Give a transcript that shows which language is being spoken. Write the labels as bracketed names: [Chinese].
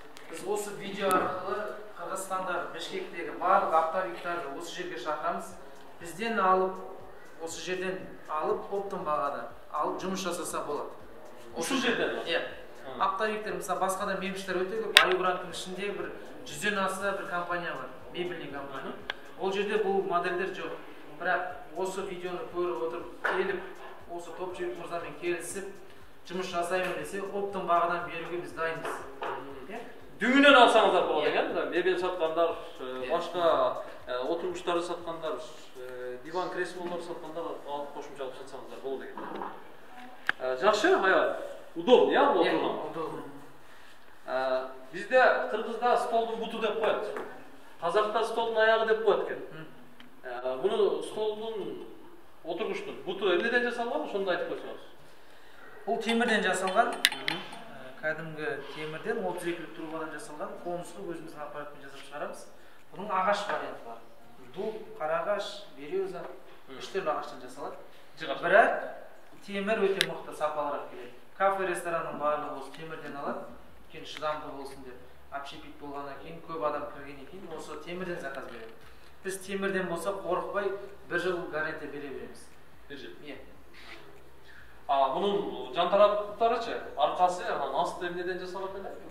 [Kyrgyz] Биз осы видео аркылуу Кыргызстандагы Бишкектеги баардык оптовиктарды осы жерге чакырамыз. Бизден алып, осы жерден алып, оптом багада алып жумуш жасаса болот. Ушул жерден? Оптовиктер, мисалы, басқа да мебелштер өтө көп. Айгранттын ичинде бир 100ден аса бир компания бар, мебельный компания. Ол жерде бул модельдер жок. Бирок осы видеону көрүп отуруп, келип, осы Топчу мырза менен келишип, жумуш жасайбын десе, оптом багадан берүүгө биз дайынбыз. Дүңүнөн алсаңыздар болот экен. Мебель саткандар, башка отургучтарды саткандар, диван креслолор саткандар алып кошумча алып сатсаңыздар болот экен. Жакшы, аябай удобно, бул отурган. [Russian] Удобно. [Kyrgyz] Бизде Кыргызда столдун буту деп коет. Казакта столдун аягы деп коет экен. Буну столдун отургучтун буту эмнеден жасалган? Ошону айтып койсоңуз. Бул темирден жасалган. Кадимги темирден 32-лик трубадан жасалган. Конусту өзүбүздүн аппаратпен жасап чыгарабыз. Бунун агаш варианты бар. Дуб, карагаш, береза, 3 түрлүү агачтан жасалат. Бирок темир өтө мыкты, сапалыраак келет. [Kazakh] Кафе, ресторанның барлығы осы темірден алат. Өйткені шыдамды болсын деп. Общепит болғаннан кейін, көп адам кіргеннен кейін осы темірден заказ береді. Біз темірден болса қорықпай 1 жыл гарантия бере береміз. 1 жыл? Бұның жан тараптарычы, арқасы, асты [Kyrgyz] эмнеден жасалат эле?